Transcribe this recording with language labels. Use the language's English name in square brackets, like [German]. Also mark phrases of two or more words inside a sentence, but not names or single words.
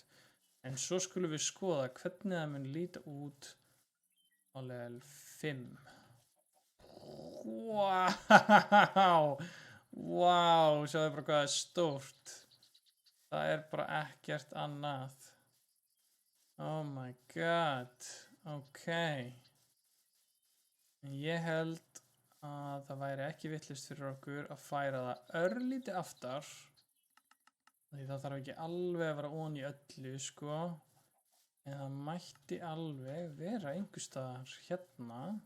[Icelandic] En svo skulum við skoða hvernig það mun líta út á level 5. Wow! Wow, sjáðu bara hvað það er stórt. Það er bara ekkert annað. [English] Oh my god. [Icelandic] Ok. En ég held að það væri ekki vitlaust fyrir okkur að færa það örlítið aftar. Því það þarf ekki alveg að vera ofan í öllu, sko. En það mætti alveg vera einhvers staðar hérna.